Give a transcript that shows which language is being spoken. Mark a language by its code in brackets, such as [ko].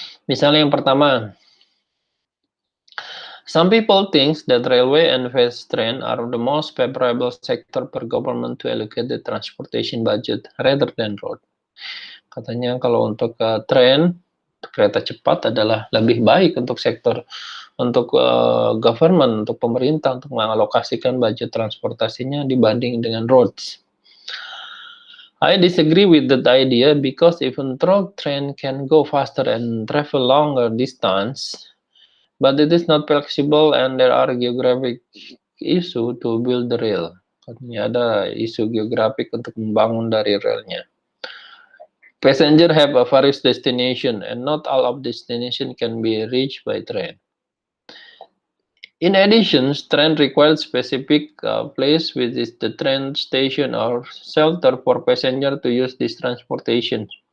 [id] Misalnya yang pertama, [en] some people think that railway and fast train are the most favorable sector per government to allocate the transportation budget rather than road. [id] Katanya kalau untuk train, kereta cepat adalah lebih baik untuk sektor, untuk government, untuk pemerintah, untuk mengalokasikan budget transportasinya dibanding dengan roads. [en] I disagree with that idea because even though train can go faster and travel longer distance, but it is not flexible and there are geographic issue to build the rail. [id] Katanya ada isu geografik untuk membangun dari relnya. [en] Passenger have a various destination and not all of destination can be reached by train. In addition, train requires specific place which is the train station or shelter for passenger to use this transportation.